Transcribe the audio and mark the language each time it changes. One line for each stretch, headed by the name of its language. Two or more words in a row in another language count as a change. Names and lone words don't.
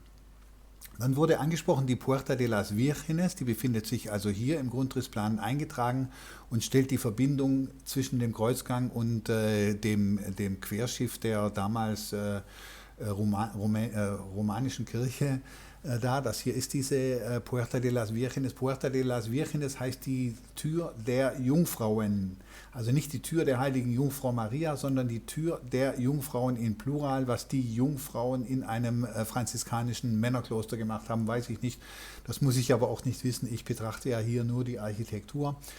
German: Dann wurde angesprochen die Puerta de las Vírgenes, die befindet sich also hier im Grundrissplan eingetragen und stellt die Verbindung zwischen dem Kreuzgang und dem Querschiff der damals romanischen Kirche dar. Das hier ist diese Puerta de las Vírgenes. Puerta de las Vírgenes heißt die Tür der Jungfrauen. Also nicht die Tür der heiligen Jungfrau Maria, sondern die Tür der Jungfrauen in Plural. Was die Jungfrauen in einem franziskanischen Männerkloster gemacht haben, weiß ich nicht. Das muss ich aber auch nicht wissen. Ich betrachte ja hier nur die Architektur.